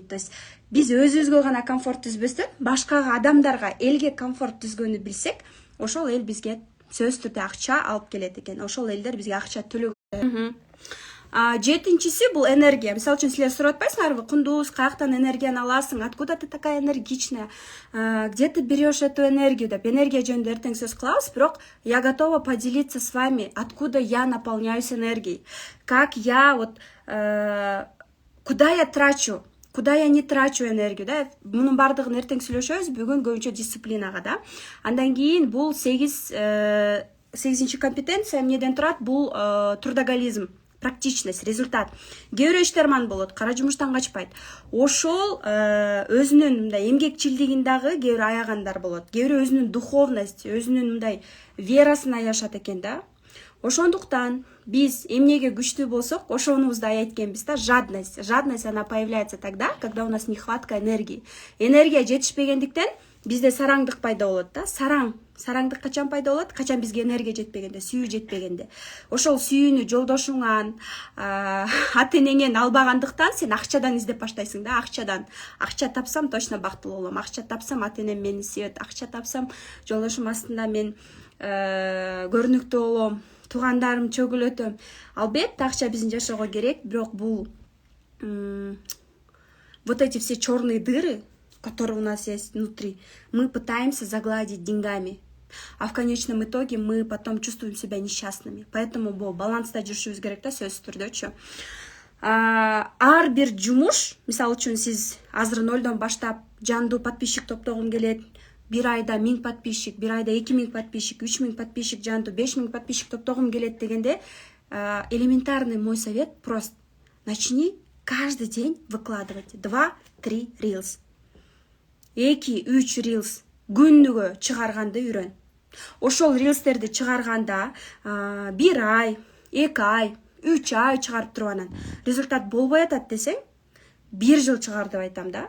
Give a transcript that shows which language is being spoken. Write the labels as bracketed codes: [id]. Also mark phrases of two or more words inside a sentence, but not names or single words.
[ru] То есть [ky] биз өзүбүзгө гана комфорт түзбөстөн, башкага адамдарга, элге комфорт түзгөнү билсек, ошол эл бизге сөзсүз түрдө акча алып келет экен. Ошол элдер бизге акча төлөгөн. Жетинчиси бул энергия. Мисалы үчүн силер сурап атпайсыңарбы, Кундуз, каяктан энергияны аласың? [ru] Откуда ты такая энергичная? Где ты берешь эту энергию? [ky] Деп энергия жөнүндө эртең сөз кылабыз, бирок [ru] я готова поделиться с вами, откуда я наполняюсь энергией. Как я куда я трачу? Куда я не трачу энергию, да? [ky] Мунун бардыгын эртең сүйлөшөбүз, бүгүн көбүнчө дисциплинага, да? Андан кийин бул 8-чи компетенция эмнеден турат? Бул [ru] трудоголизм, практичность, результат. [ky] Кээ бирөө иштерман болот, кара жумуштан качпайт. Ошол өзүнүн мындай эмгекчилдигин дагы кээ бирөө аягандар болот. Кээ бирөө өзүнүн духовность, өзүнүн мындай верасын аяшат экен, да? Ошондуктан биз эмнеге күчтүү болсок, ошонубузду аят экенбиз да, [ru] жадность. Жадность она появляется тогда, когда у нас нехватка энергии. [ky] Энергия жетишпегендиктен бизде сараңдык пайда болот да. Сараң Сараңдык качан пайда болот? Качан бизге энергия жетпегенде, сүйүү жетпегенде. Ошол сүйүүнү жолдошуңан, ата энеңен албагандыктан сен акчадан издеп баштайсың да, акчадан. Акча тапсам точно бактылуу болом. Акча тапсам ата энем мени сүйөт. Акча тапсам жолдошум астында мен көрүнүктүү болом. Туугандарым чөгүлөтөм. Албетте акча биздин жашоого керек, бирок бул [ru] вот эти все черные дыры, которые у нас есть внутри, мы пытаемся загладить деньгами. А в конечном итоге мы потом чувствуем себя несчастными. [ky] Поэтому бул баланста жүрүшүбүз керек да, сөзсүз түрдөчү. Ар бир жумуш, мисалы үчүн сиз азыр 0дон баштап жандуу подписчик топтогум келет, бир айда 1000 подписчик, бир айда 2000 подписчик, 3000 подписчик жандуу, 5000 подписчик топтогум келет дегенде, [ru] элементарный мой совет прост. Начни каждый день выкладывать 2-3 рилс. [ky] 2-3 рилс күнүгө чыгарганды үйрөн. Ошол рилстерди чыгарганда 1 ай, 2 ай, 3 ай чыгарып туруп анан результат болбой атат десең, 1 жыл чыгар деп айтам да.